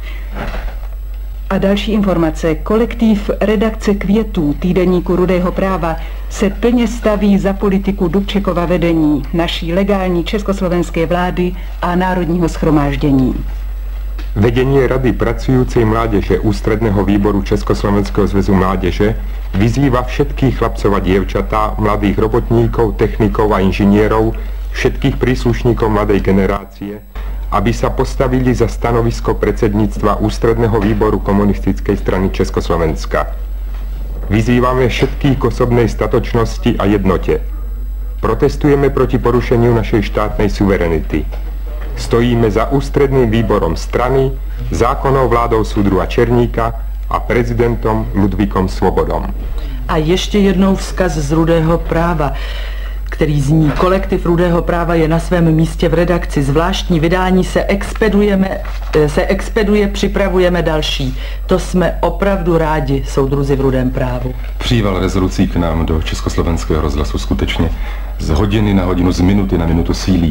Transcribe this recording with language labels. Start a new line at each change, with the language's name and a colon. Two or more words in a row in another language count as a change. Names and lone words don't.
Czech: A další informace. Kolektiv redakce Květů týdeníku Rudého práva se plně staví za politiku Dubčekova vedení, naší legální československé vlády a Národního shromáždění. Vedení Rady pracující mládeže
Slovak: Ústředného výboru Československého zväzu mládeže vyzývá všetkých chlapcov a dievčatá, mladých robotníkov, technikov a inžinierov, všetkých príslušníkov mladej generácie, aby sa postavili za stanovisko predsedníctva Ústredného výboru Komunistickej strany Československa. Vyzývame všetkých k osobnej statočnosti a jednote. Protestujeme proti porušeniu našej štátnej suverenity. Stojíme za Ústredným výborom strany, zákonnou vládou Súdruha Černíka a prezidentom Ludvíkom Svobodom.
Czech: A ještě jednou vzkaz z Rudého práva, který zní: kolektiv Rudého práva je na svém místě v redakci. Zvláštní vydání se expeduje, připravujeme další. To jsme opravdu rádi, soudruzi v Rudém právu. Příval rezolucí k nám do Československého rozhlasu skutečně z hodiny na hodinu, z minuty na minutu sílí.